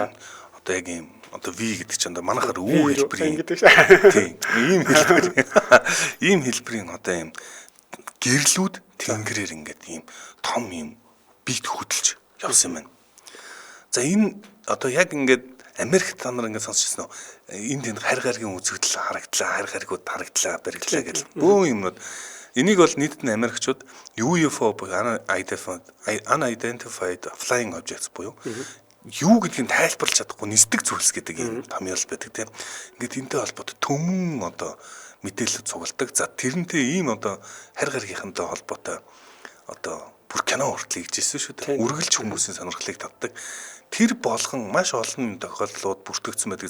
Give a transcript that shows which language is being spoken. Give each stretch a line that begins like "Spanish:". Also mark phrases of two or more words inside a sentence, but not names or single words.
Mongolian: За одоо яг ийм одоо V гэдэг чинь одоо манайхаар үү хэлбэрийн тийм ийм хэлбэр ийм хэлбэрийн одоо ийм гэрлүүд тэнгэрээр ингээд ийм том ийм бит хөдөлж явсан юм байна. За энэ одоо яг ингээд Америкт та нар ингээд сонсчихсон уу? Энд энэ харь гаригийн үзэгдэл харагдлаа, харь гаригуд харагдлаа, баригдлаа гэл. Бөө юмнууд. Энийг бол нийтэд нь Америкчууд UFO буюу
English: unidentified flying objects
Mongolian: буюу юу гэдгийг тайлбарлаж чадахгүй нисдэг зүйлс гэдэг юм томьёол байдаг тийм. Ингээд энтэй холбоотой төмөн одоо мэдээлэл цугладаг. За тэрнтэй ийм одоо харь гаригийнхантай холбоотой одоо бүр кино хүртэл хийжсэн шүү дээ. Үргэлж хүмүүсийн сонирхлыг татдаг. Тэр болгон маш олон тохиолдлууд бүртгэгдсэн байдаг.